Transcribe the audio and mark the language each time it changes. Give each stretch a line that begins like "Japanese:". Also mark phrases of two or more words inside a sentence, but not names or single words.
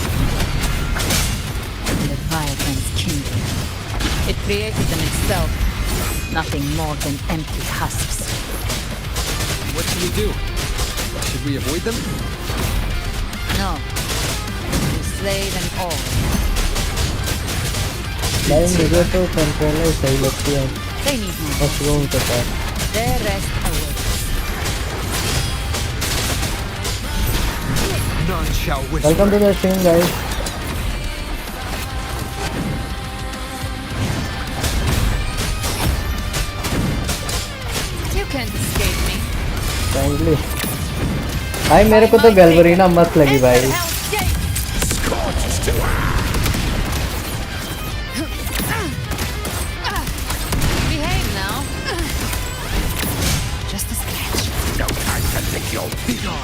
English: Leviathan's kingdom. It created them itself. Nothing more than empty husks. What should we do? Should we avoid them? No. We slay them all.
Hindi: भाई मुझे तो कंट्रोलर सही लगती है।
English: They need no
Hindi: मशरूम के साथ।
English: Their rest awaits. None shall whisper. welcome to the stream guys. You can't escape me. काइंडली।
Hindi: भाई मेरे को तो गैल्बरीना मस्त लगी भाई।
English: Behave now. Just a scratch. No time to lick your feet on.